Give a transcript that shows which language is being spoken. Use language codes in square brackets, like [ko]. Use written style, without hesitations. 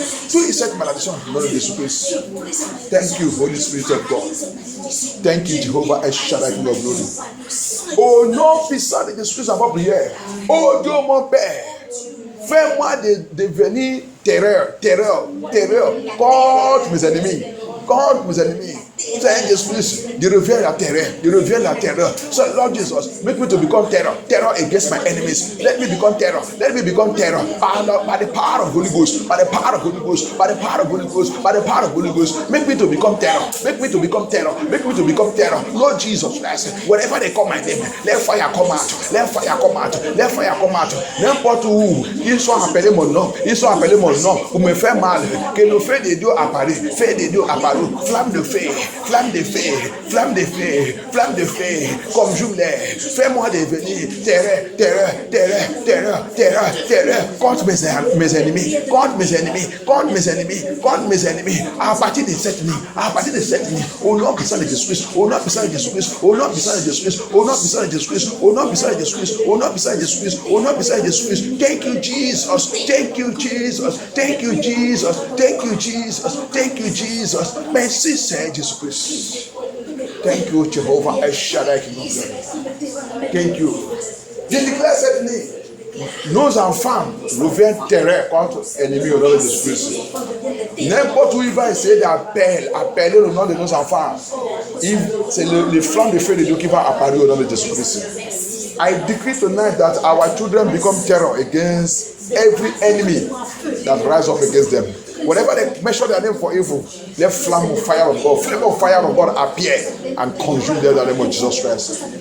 [fr] Tue cette malédiction dans le nom de Jésus-Christ. [en] Thank you, Holy Spirit of God. Thank you, Jehovah Shaddai, King of Glory. [fr] Au nom puissant de Jésus-Christ, à votre prière. Oh Dieu, mon Père, fais-moi devenir terreur contre mes ennemis, contre mes ennemis. Seigneur Jésus-Christ, je reviens la terreur, je reviens la terreur. [en] So Lord Jesus, make me to become terror, terror against my enemies. Let me become terror, let me become terror. By the power of Holy Ghost, by the power of Holy Ghost, by the power of Holy Ghost, by the power of Holy Ghost, make me to become terror, make me to become terror, make me to become terror. Lord Jesus Christ, wherever they call my name, let fire come out, let fire come out, let fire come out. [fr] N'importe où ils sont appelés mon nom, ils sont appelés mon nom pour me faire mal, que le feu de Dieu apparaît, feu de Dieu apparaît, flamme de feu, flamme de feu, flamme de feu, flamme de feu, comme journée, fais-moi devenir terreur, terreur, terreur, terreur, terreur, terreur, contre mes ennemis, contre mes ennemis, contre mes ennemis, contre mes ennemis, à partir de cette nuit, à partir de cette nuit, au nom puissant de Jésus-Christ, au nom puissant de Jésus-Christ, au nom puissant de Jésus-Christ, au nom puissant de Jésus-Christ, au nom puissant de Jésus-Christ, au nom puissant de Jésus-Christ, au nom puissant de Jésus-Christ. [en] Thank you, Jesus. Thank you, Jesus. Thank you, Jesus. Thank you, Jesus. Thank you, Jesus. [fr] Merci, Seigneur Jésus-Christ. [en] Thank you, Jehovah El Shaddai, King of Glory. Thank you. [fr] Je déclare cette nuit, nos enfants reviennent terreur contre l'ennemi au nom de Jésus-Christ. N'importe où il va essayer d'appeler le nom de nos enfants, c'est le flamme de feu de Dieu qui va apparaître au nom de Jésus-Christ. [en] I decree tonight that our children become terror against every enemy that rise up against them. Whatever they measure their name for evil, let flame of fire of God appear and consume them in the name of Jesus Christ.